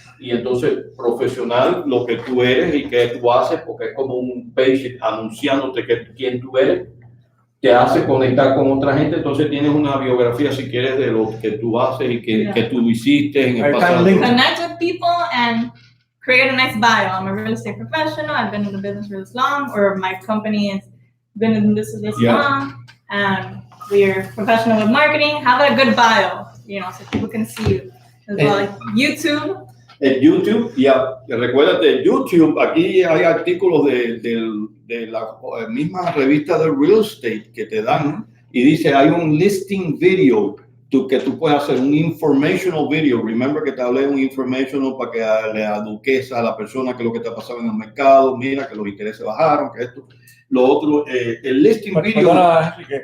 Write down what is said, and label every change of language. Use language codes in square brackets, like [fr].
[es] Y entonces, profesional, lo que tú eres y que tú haces, porque es como un page anunciándote quién tú eres, te hace conectar con otra gente. Entonces tienes una biografía, si quieres, de lo que tú haces y que tú hiciste en el pasado. [en] Connect with people and create a nice bio. I'm a real estate professional. I've been in the business for this long, or my company has been in this long, and we're professional with marketing. Have a good bio, so people can see you as well. Like YouTube. [es] En YouTube, recuérdate, YouTube, aquí hay artículos de la misma revista de real estate que te dan y dice, hay un listing video que tú puedes hacer, un informational video. Remember que te hablé de un informational para que le eduques a la persona que lo que está pasando en el mercado, mira que los intereses bajaron, que esto, lo otro, el listing video.